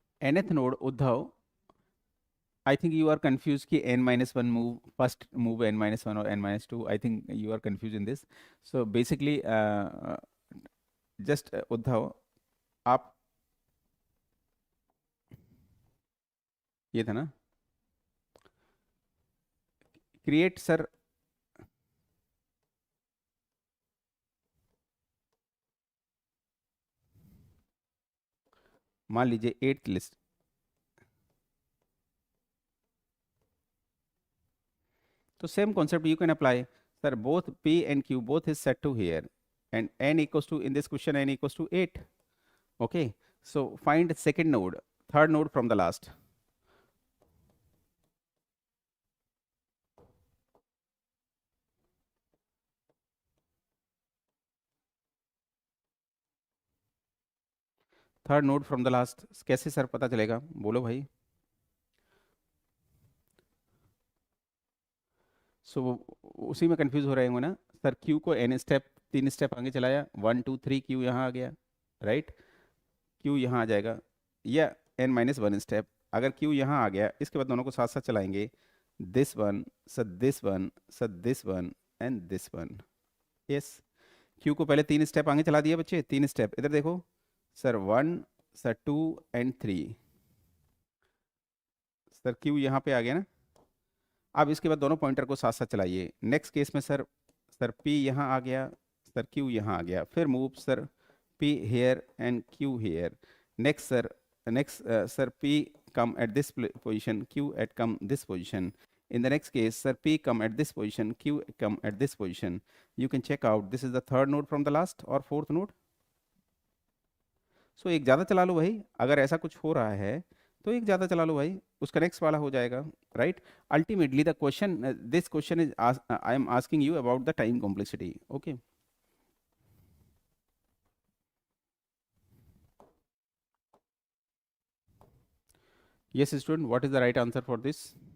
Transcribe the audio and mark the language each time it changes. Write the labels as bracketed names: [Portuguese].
[English] nth node Uddhav, I think you are confused कि n-1 move, first move n-1 or n-2. I think you are confused in this. So basically, just [Hindi] Uddhav, आप ये था ना, create sir, मान लीजिए 8th list. तो same [English] concept you can apply. Sir, both P and Q both is set to here, and n equals to, in this question, n equals to 8. Okay, so find second node, third node from the last. Third node from the last [Hindi] कैसे sir पता चलेगा? बोलो भाई. सो उसी में confuse हो रहे होंगे ना सर. क्यू को n स्टेप, 3 स्टेप आगे चलाया, 1 2 3, क्यू यहाँ आ गया, राइट? क्यू यहाँ आ जाएगा, या n-1 स्टेप. अगर क्यू यहाँ आ गया, इसके बाद दोनों को साथ साथ चलाएंगे [English] this one, sir this one, sir this one and this one. Yes. [Hindi] Q को पहले 3 स्टेप आगे चला दिया बच्चे, 3 स्टेप इधर देखो sir, 1 sir 2 and 3, sir Q यहाँ पे आ गया ना। अब इसके बाद दोनों पॉइंटर को साथ साथ चलाइए। नेक्स्ट केस में सर P यहाँ आ गया, सर Q यहाँ आ गया, फिर move sir P [English] here and Q here. Next sir P come at this position, Q at come this position. In the next case sir P come at this position, Q come at this position. You can check out this is the third node from the last or fourth node. [Hindi] So एक ज़्यादा चला लो भाई, अगर ऐसा कुछ हो रहा है तो एक ज़्यादा चला लो भाई, उसका नेक्स्ट वाला हो जाएगा, right. [English] Ultimately the question, this question is I am asking you about the time complexity. Okay, yes student, what is the right answer for this?